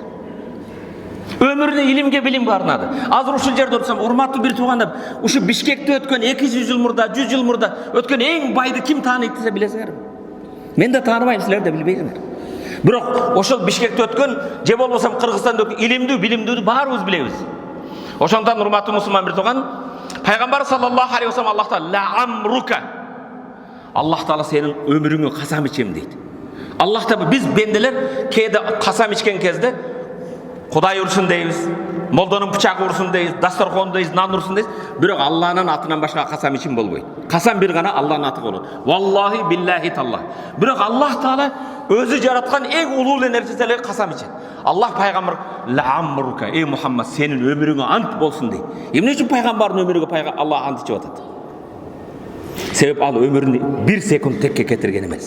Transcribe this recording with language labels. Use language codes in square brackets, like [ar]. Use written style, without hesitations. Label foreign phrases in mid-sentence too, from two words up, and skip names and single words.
[ky] Өмүрүнө илимге билим арнады. Азыр ушул жерде отурсам, урматтуу бир туугандап, ушу Бишкекте өткөн 200 жыл мурда, 100 жыл мурда өткөн эң байды ким тааныйт десе билесиңерби? Мен да тааныбайм, силер да билбейсиңер. Бирок ошол Бишкекте өткөн, же болбосо Кыргызстанда өткөн илимдүү, билимдүүнү баарыбыз билебиз. Ошондон урматтуу мусулман бир тууган, Пайгамбар [ar] صلى الله عليه وسلم [ky] Аллах Таала [ar] لعمرك. [ky] Аллах Таала сенин өмүрүңө касам ичем дейт. Аллах Таала биз бенделер кээде касам ичкен кезде Кудай урсун дейбиз, молдонун бычагы урсун дейбиз, дасторкон дейбиз, нан урсун дейбиз. Бирок Аллахнын атынан башка касам ичим болбойт. Касам бир гана Аллахнын аты болот. [ar] والله بالله تالله. [ky] Бирок Аллах Таала өзү жараткан эң улуу нерселерге касам ичет. Аллах пайгамбар [ar] لعمرك, [ky] эй Мухаммад, сенин өмүрүңө ант болсун дейт. Эмне үчүн пайгамбардын өмүрүгө Аллах ант ичип атат? Себеп ал өмүрүн 1 секунд текке кетирген эмес.